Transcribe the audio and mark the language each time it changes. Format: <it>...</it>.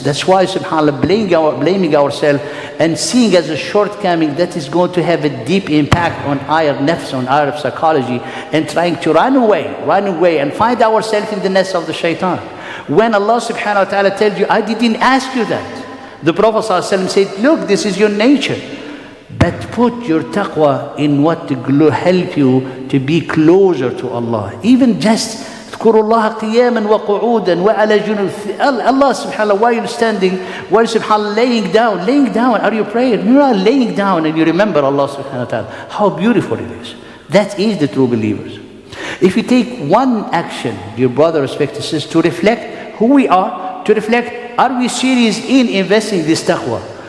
<en>That's why, subhanAllah, blaming ourselves and seeing as a shortcoming, that is going to have a deep impact on our nafs, on our psychology, and trying to run away and find ourselves in the nest of the shaitan. When Allah subhanahu wa ta'ala tells you, I didn't ask you that. The Prophet ﷺ said, look, this is your nature. But put your taqwa in what to help you to be closer to Allah. Even just</en> <ar>اذكروا الله قياما وقعودا وعلى جنوب.</ar> <en>Allah subhanAllah, while you're standing, while subhanAllah laying down, are you praying? You are laying down and you remember Allah subhanahu wa ta'ala. How beautiful it is. That is the true believers. If you take one action, dear brother, respected sisters, to reflect who we are, to reflect, are we serious in investing this taqwa?</en>